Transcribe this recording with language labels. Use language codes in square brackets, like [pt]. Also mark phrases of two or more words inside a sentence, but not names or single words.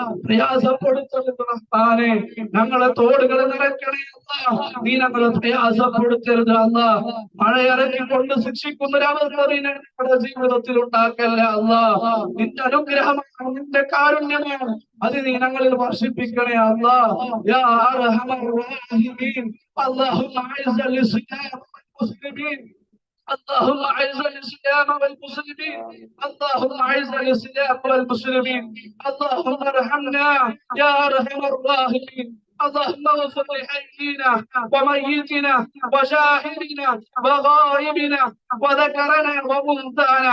[ml] പ്രയാസപ്പെടുത്തരുത് റഹ്മാനെ. ഞങ്ങളുടെ തോടുകളെ നിറയ്ക്കണേ അല്ലാഹ്. നീ ഞങ്ങളെ പ്രയാസപ്പെടുത്തരുത് അല്ലാഹ്. മഴയിറക്കിക്കൊണ്ട് ശിക്ഷിക്കുന്ന ഒരവസ്ഥ നീ ഞങ്ങളുടെ ജീവിതത്തിൽ ഉണ്ടാക്കല്ലേ അല്ലാഹ്. നിന്റെ അനുഗ്രഹമാണ്, നിന്റെ കാരുണ്യമാണ്, അത് നീ ഞങ്ങളിൽ വർഷിപ്പിക്കണേ അല്ലാഹ്. [ar] يا أرحم الراحمين. اللهم اعز الاسلام والمسلمين. اللهم اعز الاسلام والمسلمين. اللهم اعز الاسلام والمسلمين. اللهم ارحمنا يا ارحم الراحمين. اللهم اغفر لحينا وميتنا وشاهدنا وغائبنا وذكرنا وانثانا.